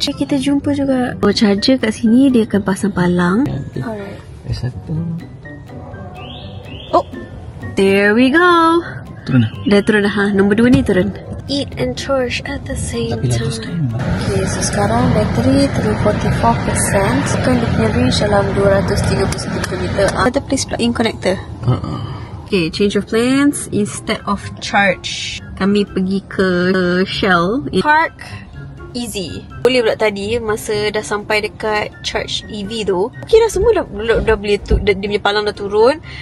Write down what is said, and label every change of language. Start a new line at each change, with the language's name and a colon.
Malay: Kita jumpa juga. Oh, charger kat sini dia akan pasang palang. Alright. Satu.
English: Oh, there we go.
Malay: Turun dah. Dah turun dah. Nombor 2 ni turun.
English: Eat and charge at the same time.
Malay: Okay, so sekarang bateri 344%. Sekarang dia punya range dalam 231 km. Kita
English: please plug in connector. Okay, change of plans. Instead of charge,
Malay: kami pergi ke Shell.
English: Park easy.
Malay: Boleh pula tadi masa dah sampai dekat charge EV tu, okay dah semua dah boleh dia punya palang dah turun.